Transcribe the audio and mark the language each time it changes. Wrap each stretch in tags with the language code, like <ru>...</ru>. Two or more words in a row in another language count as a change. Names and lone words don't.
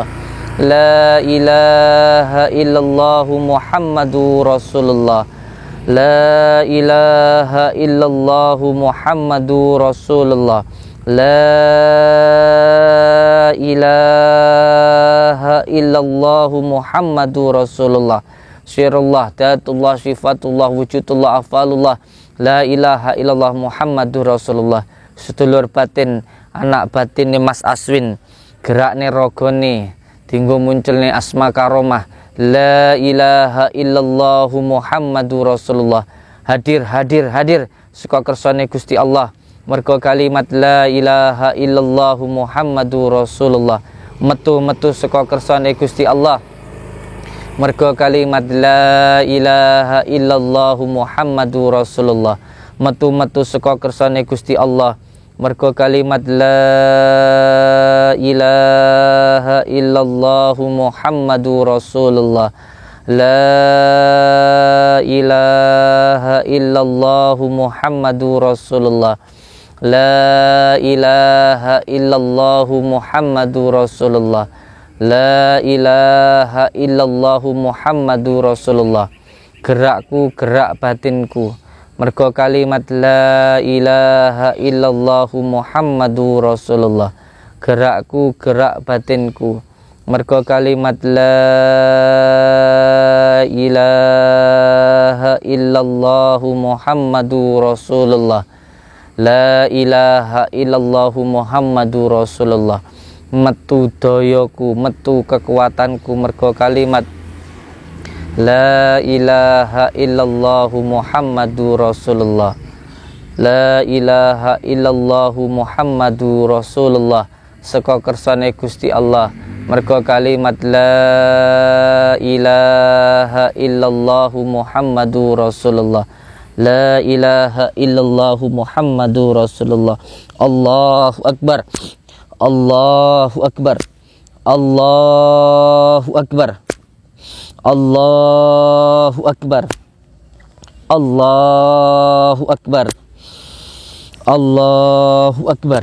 <ar>لا إله إلا الله محمد رسول الله. لا إله إلا الله محمد رسول الله. لا إله إلا الله محمد رسول الله. سر الله، ذات الله، صفة الله، وجود الله، أفعال الله. لا إله إلا الله محمد رسول الله.</ar> <jv>Sedulur batin, anak batin Mas Aswin, gerakne rogone, dinggo munculne</jv> <ar>asma karomah. لا إله إلا الله محمد رسول الله.</ar> <jv>Hadir saka kersane Gusti Allah. Mergo kalimat</jv> <ar>لا إله إلا الله محمد رسول الله.</ar> <jv>Metu saka kersane Gusti Allah. Mergo kalimat</jv> <ar>لا إله إلا الله محمد رسول الله.</ar> <jv>Metu saka kersane Gusti Allah. Mergo kalimat</jv> <ar>لا إله إلا الله محمد رسول الله. لا إله إلا الله محمد رسول الله. لا إله إلا الله محمد رسول الله. لا إله إلا الله محمد رسول الله.</ar> <jv>Gerakku, gerak batinku. Mergo kalimat</jv> <ar>لا إله إلا الله محمد رسول الله.</ar> <jv>Gerakku, gerak batinku. Mergo kalimat</jv> <ar>لا إله إلا الله محمد رسول الله. لا إله إلا الله محمد رسول الله.</ar> <jv>Metu doyoku, metu kekuatanku mergo kalimat</jv> <ar>لا إله إلا الله محمد رسول الله. لا إله إلا الله محمد رسول الله.</ar> <jv>Saka kersane Gusti Allah. mergo kalimat</jv> <ar>لا إله إلا الله محمد رسول الله. لا إله إلا الله محمد رسول الله. الله أكبر. الله أكبر. الله أكبر. الله أكبر. الله أكبر. الله أكبر.</ar>